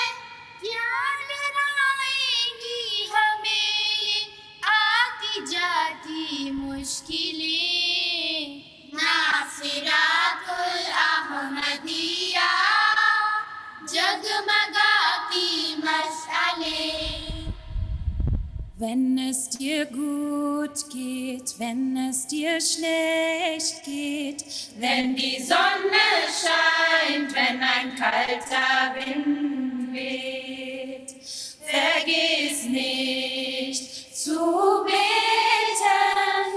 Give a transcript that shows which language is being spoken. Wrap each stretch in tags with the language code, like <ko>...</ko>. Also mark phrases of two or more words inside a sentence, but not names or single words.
<ur>کیا ڈرائیں گی ہمیں یہ آتی جاتی مشکلیں، ناصرات الاحمدیہ جگمگا</ur> <de>Wenn es dir gut geht, wenn es dir schlecht geht, wenn die Sonne scheint, wenn ein kalter Wind weht, vergiss nicht zu beten.</de>